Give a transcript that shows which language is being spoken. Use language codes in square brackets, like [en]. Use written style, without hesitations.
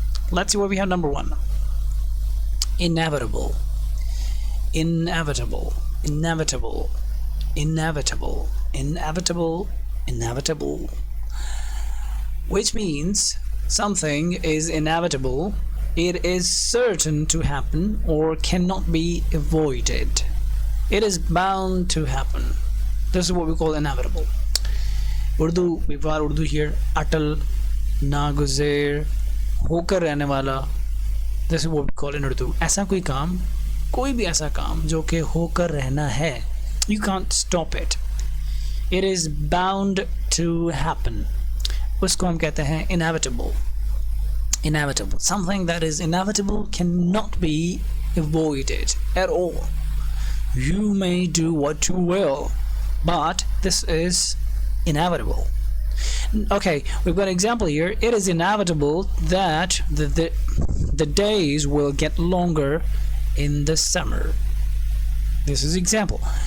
[en] Let's see what we have. Number 1. Inevitable. Inevitable. Inevitable. Inevitable. Inevitable. Inevitable. Which means something is inevitable. It is certain to happen or cannot be avoided. It is bound to happen. This is what we call inevitable. Urdu, we've got Urdu here. [hi] Atal, नागुज़ेर, होकर रहने वाला. [en] This is what we call in Urdu. [hi] ऐसा कोई काम, कोई भी ऐसा काम जो कि होकर रहना है. [en] You can't stop it. It is bound to happen. [hi] उसको हम कहते हैं inevitable. [en] Inevitable. Something that is inevitable cannot be avoided at all. You may do what you will, but this is inevitable. Okay, we've got an example here. It is inevitable that the days will get longer in the summer. This is example.